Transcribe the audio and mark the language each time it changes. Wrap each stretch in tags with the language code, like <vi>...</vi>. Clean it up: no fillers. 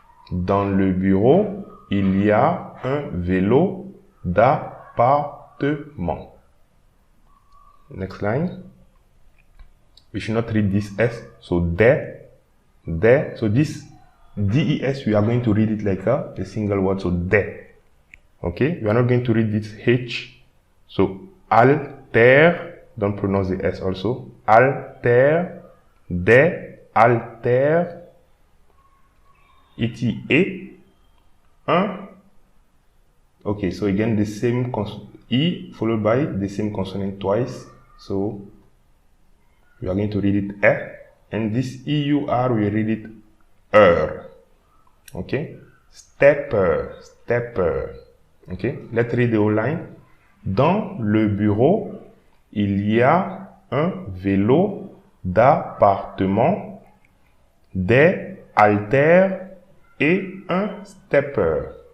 <fr>Dans le bureau, il y a un vélo d'appartement.</fr> <en>Next line. We should not read this S. So, des. So, this DES, we are going to read it like a single word. So, des. Okay? We are not going to read this H. So, alter. Don't pronounce the S also.</en> <fr>Alter. Des. Alter.</fr> <en>E. Un. Okay, so again the same E followed by the same consonant twice. So we are going to read it E, and this EUR we read it Okay, stepper, stepper. Okay, let's read the whole line.</en> <fr>Dans le bureau, il y a un vélo d'appartement, des haltères et un stepper.</fr>